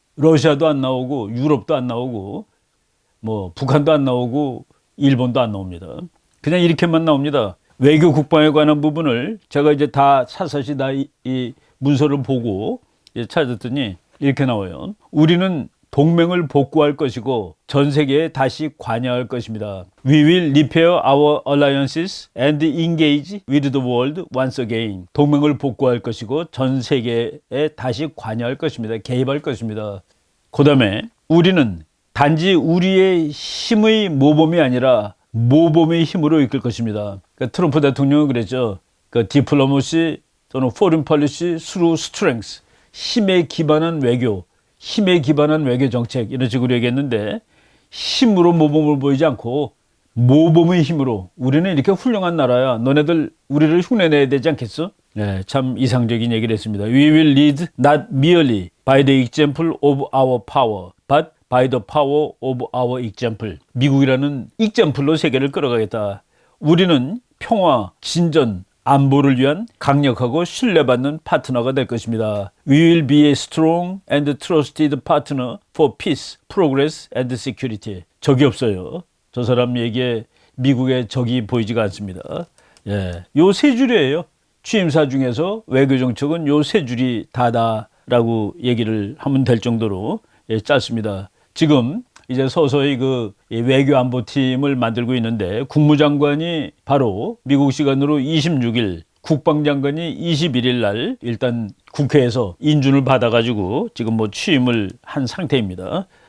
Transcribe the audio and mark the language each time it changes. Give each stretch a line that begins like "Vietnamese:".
Korean: 러시아도 안 나오고 유럽도 안 나오고 북한도 안 나오고 일본도 안 나옵니다. 그냥 이렇게만 나옵니다. 외교 국방에 관한 부분을 제가 이제 다 사사시 다 이 문서를 보고 찾았더니 이렇게 나와요. 우리는 동맹을 복구할 것이고 전 세계에 다시 관여할 것입니다.
English: We will repair our alliances and engage with the world once again.
Korean: 동맹을 복구할 것이고 전 세계에 다시 관여할 것입니다. 개입할 것입니다. 그 다음에 우리는 단지 우리의 힘의 모범이 아니라 모범의 힘으로 이끌 것입니다. 그러니까 트럼프 대통령은 그랬죠.
English: 그 디플로마시 또는 foreign policy through strength.
Korean: 힘에 기반한 외교, 힘에 기반한 외교 정책, 이런 식으로 얘기했는데, 힘으로 모범을 보이지 않고 모범의 힘으로, 우리는 이렇게 훌륭한 나라야, 너네들 우리를 흉내내야 되지 않겠어? 네, 참 이상적인 얘기를 했습니다.
English: We will lead not merely by the example of our power, but by the power of our example.
Korean: 미국이라는 example로 세계를 끌어가겠다. 우리는 평화, 진전, 안보를 위한 강력하고 신뢰받는 파트너가 될 것입니다.
English: We will be a strong and trusted partner for peace, progress and security.
Korean: 적이 없어요. 저 사람 얘기에 미국의 적이 보이지가 않습니다. 예, 요 세 줄이에요. 취임사 중에서 외교 정책은 요 세 줄이 다다라고 얘기를 하면 될 정도로 짧습니다. 지금 이제 서서히 그 외교 안보팀을 만들고 있는데, 국무장관이 바로 미국 시간으로 26일, 국방장관이 21일 날 일단 국회에서 인준을 받아가지고 지금 취임을 한 상태입니다.